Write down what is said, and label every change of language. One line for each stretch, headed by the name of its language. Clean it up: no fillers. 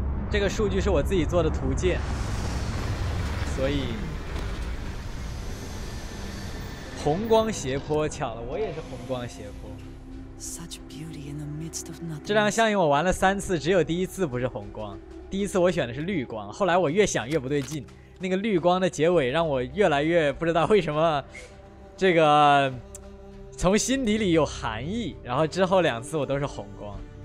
Chinese: 这个数据是我自己做的图鉴，所以红光斜坡，巧了，我也是红光斜坡。
English: Such beauty in the midst of nothing.
Chinese: 这两项我玩了3次，只有第1次不是红光。第1次我选的是绿光，后来我越想越不对劲，那个绿光的结尾让我越来越不知道为什么，这个从心底里有含义。然后之后2次我都是红光。